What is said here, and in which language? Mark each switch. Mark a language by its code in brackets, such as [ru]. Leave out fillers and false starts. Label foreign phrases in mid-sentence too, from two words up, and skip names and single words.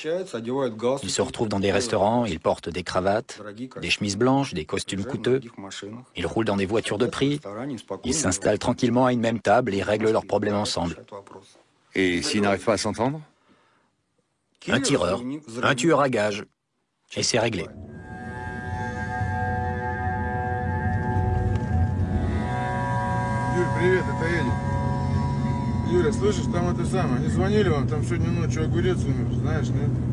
[fr] Ils se retrouvent dans des restaurants, ils portent des cravates, des chemises blanches, des costumes coûteux. Ils roulent dans des voitures de prix. Ils s'installent tranquillement à une même table et règlent leurs problèmes ensemble. Et s'ils n'arrivent pas à s'entendre? Un tireur, un tueur à gages. Et c'est réglé. [ru] Юля, слышишь, там это самое, они звонили вам, там сегодня ночью огурец умер, знаешь, нет?